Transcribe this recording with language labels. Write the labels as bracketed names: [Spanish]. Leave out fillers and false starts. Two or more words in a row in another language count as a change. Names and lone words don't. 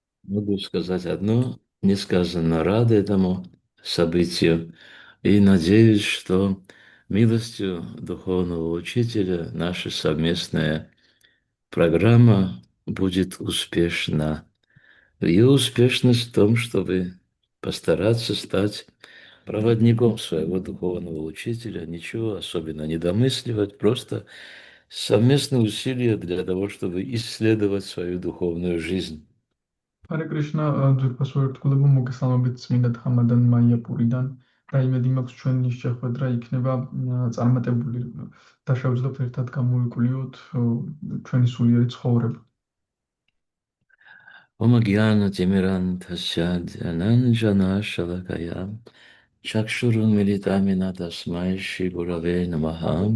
[Russian] Могу сказать одно, несказанно рад этому событию и надеюсь, что милостью духовного учителя наша совместная программа будет успешна. Ее успешность в том, чтобы постараться стать проводником своего духовного учителя, ничего особенно не домысливать, просто совместные усилия для того, чтобы исследовать свою духовную жизнь. [Georgian] ჰარე კრიშნა, ძვირფასო ერთგულებო, მოგესალმებით წმინდა თამადან მაიაპურიდან და იმედი მაქვს ჩვენი შეხვედრა იქნება წარმატებული და შევძლებ ერთად გამოვიკვლიოთ ჩვენი სულიერი ცხოვრება. [Sanskrit] ओम् अज्ञानतिमिरान्धस्य ज्ञानाञ्जनशलाकया चक्षुरुन्मीलितं येन तस्मै श्रीगुरवे नमः